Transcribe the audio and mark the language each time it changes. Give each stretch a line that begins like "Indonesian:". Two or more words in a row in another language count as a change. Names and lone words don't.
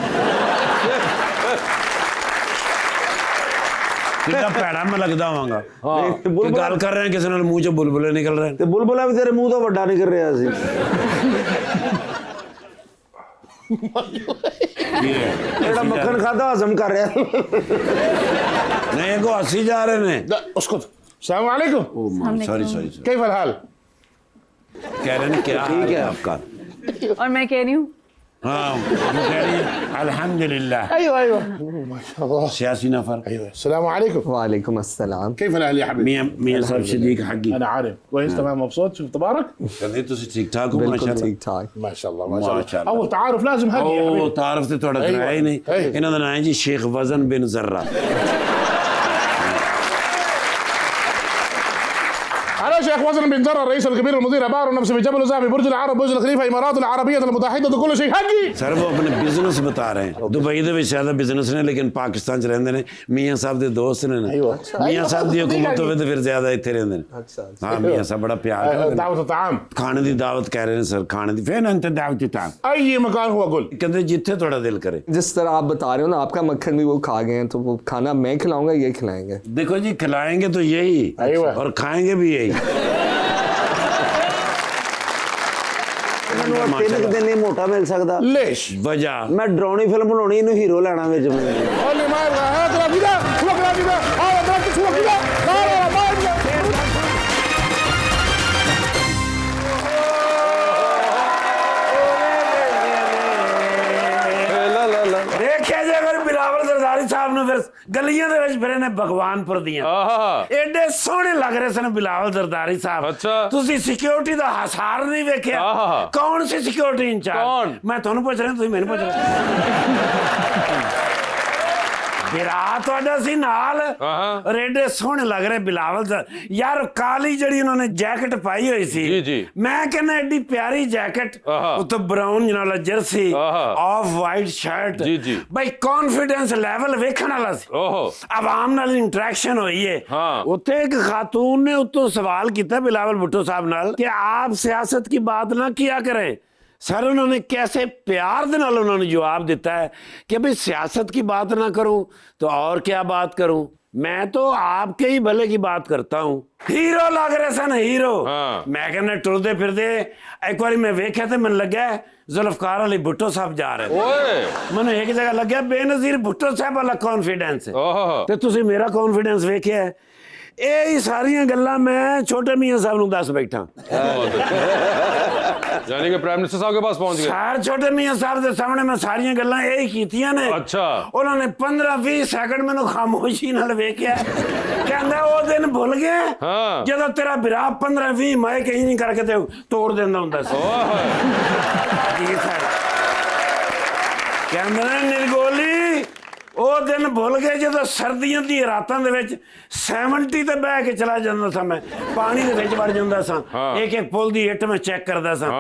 Punjabi: ਕਿੰਨਾ ਭੈੜਾ ਮੈਂ ਲੱਗਦਾ ਹੋਵਾਂਗਾ ਕਿ ਗੱਲ ਕਰ ਰਹੇ ਕਿਸੇ ਨਾਲ, ਮੂੰਹ ਚੋਂ ਬੁਲਬੁਲੇ ਨਿਕਲ ਰਹੇ। ਤੇ ਬੁਲਬੁਲਾ ਵੀ ਤੇਰੇ ਮੂੰਹ ਤੋਂ ਵੱਡਾ ਨਿਕਲ ਰਿਹਾ ਸੀ। ਜਿਹੜਾ ਮੱਖਣ ਖਾਦਾ ਹਜ਼ਮ ਕਰ ਰਿਹਾ ਸੀ। ਨਹੀਂ ਕੋ ਹੱਸੀ ਜਾ ਰਹੇ ਨੇ।
Arabic: لا اسكت। السلام عليكم।
English: sorry sorry
Arabic: كيف الحال؟
Urdu: کہہ رہے ہیں کیا ٹھیک ہے آپکا? اور میں کہہ رہی ہوں ہاں وہ کہہ رہی ہے الحمدللہ.
Arabic: ايوه ايوه ما شاء الله।
Urdu: سیاسی نفر.
Arabic: ايوه السلام عليكم। وعليكم السلام. كيف الحال يا حبيبي؟
Urdu: میاں صاحب
Arabic: صديق حقي। انا عارف كويس تمام مبسوط شوف تبارك
Punjabi: ਕਹਤੇ ਤੁਸੀ ਠੀਕ ਠਾਕ ਹੋ बिल्कुल माशाल्लाह। ਠੀਕ ਠਾਕ।
Arabic: ما شاء الله ما شاء الله माशाल्लाह। اول تعارف لازم هدي يا
Punjabi: ਉਹ
Arabic: حبيبي।
Punjabi: ਤਾਰਫ ਤੇ ਤੁਹਾਡਾ
Arabic: أيوة.
Punjabi: ਕਰਾਇਆ ਹੀ ਨਹੀਂ।
Arabic: أيوة.
Punjabi: ਇਹਨਾਂ ਦਾ ਨਾਮ ਹੈ ਜੀ ਸ਼ੇਖ ਵਜ਼ਨ ਬਿਨ ਜ਼र्रा।
Arabic: انا شيخ وزن بن زر الرئيس الكبير المدير عبار نفس بجبل الذهبي برج العرب برج الخليفه امارات العربيه المتحده كل شيء حقي।
Punjabi: ਸਰ ਉਹ ਆਪਣੇ ਬਿਜ਼ਨਸ ਬਤਾ ਰਹੇ ਹਨ। ਦੁਬਈ ਦੇ ਵਿੱਚ ਜ਼ਿਆਦਾ ਬਿਜ਼ਨਸ ਨੇ, ਲੇਕਿਨ ਪਾਕਿਸਤਾਨ 'ਚ ਰਹਿੰਦੇ ਨੇ। ਮੀਆਂ ਸਾਹਿਬ ਦੇ ਦੋਸਤ ਨੇ ਨਾ।
Arabic: أيوة.
Punjabi: ਮੀਆਂ ਸਾਹਿਬ ਦੀ ਹਕੂਮਤ ਹੋਵੇ ਤੇ ਫਿਰ ਜ਼ਿਆਦਾ ਇੱਥੇ ਰਹਿੰਦੇ ਨੇ। ਹਾਂ ਮੀਆਂ ਸਾਹਿਬ ਬੜਾ ਪਿਆਰ ਕਰਦੇ ਨੇ।
Arabic: دعوه الطعام
Punjabi: ਖਾਣੇ ਦੀ ਦਾਵਤ ਕਹਿ ਰਹੇ ਨੇ ਸਰ, ਖਾਣੇ ਦੀ। ਫਿਰ ਅੰਤ ਦਾਵਤ ਤਾਂ
Arabic: اي مكان هو قل।
Punjabi: ਕਹਿੰਦੇ ਜਿੱਥੇ ਤੁਹਾਡਾ ਦਿਲ ਕਰੇ।
Urdu: جس طرح آپ بتا رہے ہو نا، آپکا مکھن بھی وہ کھا گئے ہیں، تو وہ کھانا میں کھلاؤنگا، یہ کھلائینگے. دیکھو جی کھلائینگے تو یہی अय्वा। اور کھائینگے بھی یہی.
Punjabi: ਮੈਨੂੰ 3 ਦਿਨ ਨਹੀਂ ਮੋਟਾ ਮਿਲ ਸਕਦਾ।
Arabic: ليش؟
Urdu: वजह
Punjabi: ਮੈਂ ਡਰਾਉਣੀ ਫਿਲਮ ਬਣਾਉਣੀ, ਇਹਨੂੰ ਹੀਰੋ ਲੈਣਾ ਵਿੱਚ ਮੈਂ।
Arabic: قال لي ما يبغى هذا كذا شو كذا كذا هذا ضربت شو كذا لا لا لا ما يبغى। لا لا لا.
Punjabi: ਦੇਖੀਏ ਜੇ ਅਗਰ ਬਿਲਾਵਲ ਸਰਦਾਰੀ ਸਾਹਬ ਨੇ ਫਿਰ ਗਲੀਆਂ ਦੇ ਵਿੱਚ ਫਿਰੇ ਨੇ ਭਗਵਾਨਪੁਰ ਦੀਆਂ। आहा। ਐਡੇ ਸੋਹਣੇ ਲੱਗ ਰਹੇ ਸਨ ਬਿਲਾਵਲ ਸਰਦਾਰੀ ਸਾਹਿਬ। ਅੱਛਾ। ਤੁਸੀਂ ਸਿਕਿਉਰਿਟੀ ਦਾ ਹਸਾਰ ਨਹੀਂ ਵੇਖਿਆ? ਆਹਾ। ਕੌਣ ਸੀ ਸਿਕਿਉਰਿਟੀ ਇੰਚਾਰਜ? ਕੌਣ? ਮੈਂ ਤੁਹਾਨੂੰ ਪੁੱਛ ਰਿਹਾ, ਤੁਸੀਂ ਮੈਨੂੰ ਪੁੱਛ ਰਹੇ। ਵਿਰਾ ਤੁਹਾਡਾ ਸੀ ਨਾਲ। ਆਹਾ। ਐਡੇ ਸੋਹਣੇ ਲੱਗ ਰਹੇ ਬਿਲਾਵਲ ਸਰ। ਯਾਰ ਕਾਲੀ ਜਿਹੜੀ ਉਹਨਾਂ ਨੇ ਜੈਕਟ ਪਾਈ ਹੋਈ ਸੀ, ਜੀ, ਜੀ। ਮੈਂ ਕਹਿੰਦਾ ਐਡੀ ਪਿਆਰੀ ਜੈਕਟ, ਆਹਾ। ਉੱਤੇ ਬਰਾਊਨ ਨਾਲ ਜਰਸੀ, ਆਹਾ।
English: off white shirt.
Punjabi: ਜੀ, ਜੀ। ਬਈ
English: confidence level
Punjabi: ਵੇਖਣ ਵਾਲਾ ਸੀ। ओहो। ਆਵਾਮ ਨਾਲ ਇੰਟਰੈਕਸ਼ਨ ਹੋਈ ਹੈ। ਹਾਂ। ਉੱਥੇ ਇੱਕ ਖਾਤੂਨ ਨੇ ਉੱਤੋਂ ਸਵਾਲ ਕੀਤਾ ਬਿਲਾਵਲ ਭੁੱਟੋ ਸਾਹਿਬ ਨਾਲ ਕਿ ਆਪ ਸਿਆਸਤ
Urdu: کی بات نہ کیا کریں. سر انہوں نے کیسے
Punjabi: ਪਿਆਰ ਦੇ ਨਾਲ
Urdu: انہوں نے جواب دتا ہے کہ بھائی سیاست کی بات نہ کروں تو اور کیا بات کروں، میں تو آپکے ہی بھلے کی بات کرتا ہوں.
Punjabi: ਹੀਰੋ ਲੱਗ ਰਹੇ ਸਨ, ਹੀਰੋ। हाँ। ਮੈਂ ਕਹਿਣਾ ਟੁਰਦੇ ਫਿਰਦੇ ਇੱਕ ਬਾਰ ਮੈਂ ਵੇਖਿਆ ਤੋ ਮਨ ਲੱਗਿਆ ਜ਼ੁਲਫ਼ਕਾਰ ਅਲੀ ਭੁੱਟੋ ਸਾਹਬ ਜਾ ਰਹੇ ओए। ਮੈਂਨੇ ਇੱਕ ਜਗ੍ਹਾ ਲੱਗਿਆ ਬੇਨਜ਼ੀਰ ਭੁੱਟੋ ਸਾਹਬ ਵਾਲਾ ਕੌਨਫ਼ੀਡੈਂਸ ਹੈ। ओहो। ਤੇ ਤੁਸੀਂ ਮੇਰਾ ਕੌਨਫੀਡੈਂਸ ਵੇਖਿਆ ਹੈ। ਇਹ ਹੀ ਸਾਰੀਆਂ ਗੱਲਾਂ ਮੈਂ ਛੋਟੇ ਮੀਆਂ ਸਾਹਿਬ ਨੂੰ ਦੱਸ ਬੈਠਾ।
Urdu: بہت اچھا. یعنی کہ
English: prime minister
Urdu: صاحب کے پاس پہنچ گئے.
Punjabi: ਸਾਰ ਛੋਟੇ ਮੀਆਂ ਸਾਹਿਬ ਦੇ ਸਾਹਮਣੇ ਮੈਂ ਸਾਰੀਆਂ ਗੱਲਾਂ ਇਹ ਹੀ ਕੀਤੀਆਂ ਨੇ। अच्छा। ਉਹਨਾਂ ਨੇ 15-20 ਸੈਕਿੰਡ ਮੈਨੂੰ ਖਾਮੋਸ਼ੀ ਨਾਲ ਵੇਖਿਆ, ਕਹਿੰਦਾ ਉਹ ਦਿਨ ਭੁੱਲ ਗਏ ਹਾਂ। ਜਦੋਂ ਤੇਰਾ ਵਿਰਾਹ 15-20 ਮਾਇਕ ਹੀ ਨਹੀਂ ਕਰਕੇ ਤੇ ਤੋੜ ਦਿੰਦਾ ਹੁੰਦਾ ਸੀ। ਜੀ ਸਰ ਕਹਿੰਦੇ ਨੇ ਨਿਰਗੋਲੀ ਉਹ ਦਿਨ ਭੁੱਲ ਗਏ ਜਦੋਂ ਸਰਦੀਆਂ ਦੀ ਰਾਤਾਂ ਦੇ ਵਿੱਚ 70 ਤੇ ਬਹਿ ਕੇ ਚਲਾ ਜਾਂਦਾ ਸਾਂ, ਮੈਂ ਪਾਣੀ ਦੇ ਵਿੱਚ ਵੜ ਜਾਂਦਾ ਸਾਂ, ਇੱਕ ਇੱਕ ਪੁੱਲ ਦੀ ਇੱਟ ਮੈਂ ਚੈੱਕ ਕਰਦਾ ਸਾਂ।